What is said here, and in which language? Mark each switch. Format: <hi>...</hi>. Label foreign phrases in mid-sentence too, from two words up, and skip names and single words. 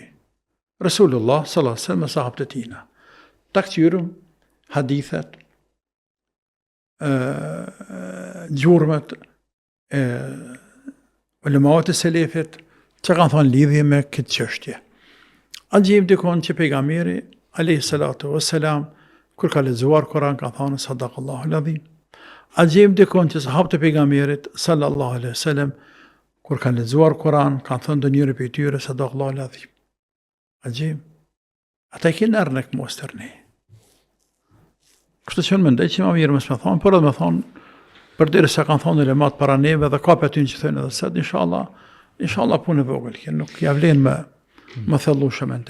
<sq>Resulullah</sq> <ar>صلى الله عليه وسلم</ar> <sq>me sahabët e tina. Ta këqyrëm hadithet, gjurmet, ulemaët e selefit, që kanë thonë lidhje me këtë çështje. A gjejmë dikon që pejgamberi</sq> <ar>عليه الصلاة والسلام</ar> <sq>kur ka lexuar Kur'an ka thonë</sq> <ar>صدق الله العظيم.</ar> <sq>A gjejmë dikon që sahabët e pejgamberit</sq> <ar>صلى الله عليه وسلم</ar> <sq>kur kanë lexuar Kur'an, kanë thënë ndonjëri prej tyre</sq> <ar>صدق الله العظيم.</ar> <sq>A gjejmë? Ata i kanë ardhur në mostërni. Kështu që mendoj që më mirë mos më thonë, por edhe më thonë përderisa kanë thonë ulemat para neve dhe ka për aty që thënë edhe sot inshallah punë e vogël, që nuk ja vlen më thellueshëm në të.</sq>